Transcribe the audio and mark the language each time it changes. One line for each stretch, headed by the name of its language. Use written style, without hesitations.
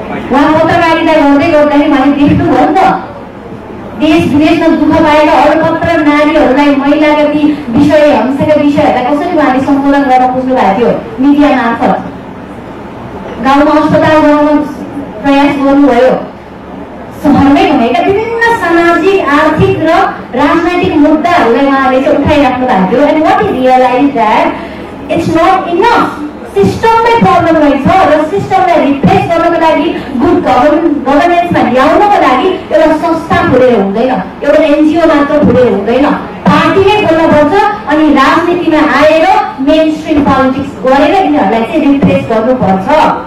Nepali: उहाँ पत्रकारिता गर्दै गर्दाखेरि मैले देख्नुभयो नि त, देश विदेशमा दुःख पाएका अल्पत्र नारीहरूलाई, महिलाका ती विषय, हिंसाका विषयहरूलाई कसरी उहाँले सम्बोधन गर्न खोज्नु भएको थियो मिडिया मार्फत। गाउँमा अस्पताल बनाउन प्रयास गर्नुभयो। सहरमै भएका विभिन्न सामाजिक, आर्थिक र राजनैतिक मुद्दाहरूलाई उहाँले चाहिँ उठाइराख्नु भएको थियो।
English: And what is realise that it's not enough.
Nepali: सिस्टममै problem रहेछ र सिस्टमलाई रिप्लेस गर्नको लागि, गुड गभर्नेन्समा ल्याउनको लागि एउटा संस्था खोलेर हुँदैन, एउटा एनजिओ मात्र खोलेर हुँदैन, पार्टी नै खोल्नुपर्छ। अनि राजनीतिमा आएर मेन स्ट्रिम पोलिटिक्स गरेर यिनीहरूलाई चाहिँ रिप्लेस गर्नुपर्छ।